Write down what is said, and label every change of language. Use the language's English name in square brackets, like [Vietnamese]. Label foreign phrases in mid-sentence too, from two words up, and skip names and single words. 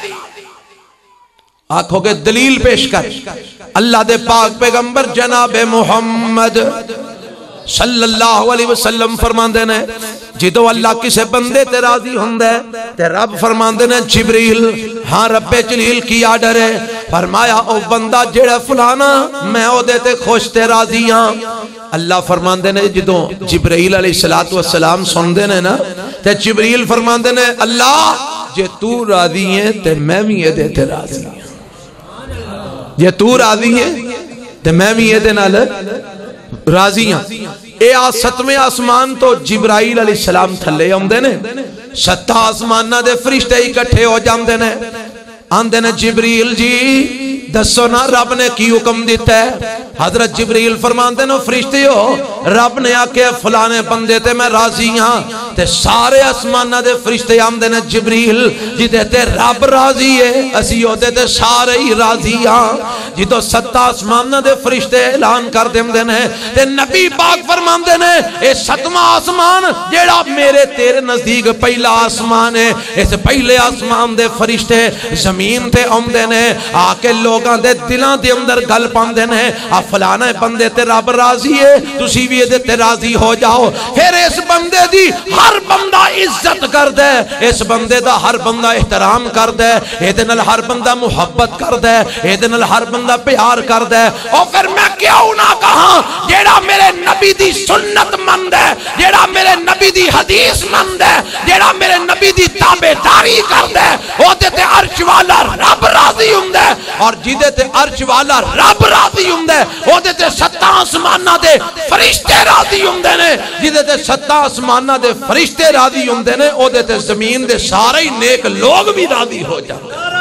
[Punjabi] آنکھوں کے دلیل پیش کر اللہ دے پاک پیغمبر جناب محمد [Arabic] صلی اللہ علیہ وسلم [Punjabi] فرماندے نے جدو اللہ کسے بندے تے راضی ہوندے تے رب فرماندے نے جبریل ہاں رب جلیل کی آرڈر ہے فرمایا او بندہ جڑا فلانا میں او دے تے خوش تے راضی ہاں. اللہ فرماندے نے جدو جبریل [Arabic] علیہ السلام [Punjabi] سندے نے نا تے جبریل فرماندے نے اللہ جے تو راضی ہے تے میں بھی یہ دے تے راضی ہوں. جے تو راضی ہے تے میں بھی یہ دے نال راضی ہاں. اے ستویں آسمان تو جبرائیل [Arabic] علیہ السلام [Punjabi] تھلے آمدے نے ستہ آسمانہ دے فرشتے اکٹھے ہو جاندے نے آندے نے جبریل جی دسو نا رب نے کی حکم دیتا ہے. حضرت جبریل فرماندے نے فرشتے ہو رب نے آکے فلانے بندے تے میں راضی ہاں تے سارے آسمانہ دے فرشتے آمدے نے جبریل جی دیتے رب راضی ہے اسی ہو دیتے سارے ہی راضی ہاں. جی تو ستہ آسمانہ دے فرشتے اعلان کر دیں نے تے نبی پاک فرماندے نے اے ستواں آسمان جیڑا میرے تیرے نزدیک پہلا آسمان ہے اس پہلے آسمان دے فرشتے زمین تے آمدے نے آکے لوگاں دے دلاں دے اندر گل پاندے نے فلانا بندے تے رب راضی ہے تسی بھی دے تے راضی ہو جاؤ. پھر اس بندے دی ہر بندہ عزت کر دے اس بندے دا ہر بندہ احترام کر دے اے دے نال ہر بندہ محبت کر دے اے دے نال ہر بندہ پیار کر دے. اور پھر میں کیوں نہ کہاں جیڑا میرے نبی دی سنت مند ہے جیڑا میرے نبی دی حدیث مند ہے جیڑا میرے نبی دی تابعداری کر دے او دے تے عرش والا رب راضی ہوندے اور جیدے تے عرش والا رب راضی ہوندے او دے تے ستہ آسمانہ دے فرشتے راضی ہوندے نے جیدے تے ستہ آسمانہ دے فرشتے راضی ہوندے نے او دے تے زمین دے سارے نیک لوگ بھی راضی ہو جاندے.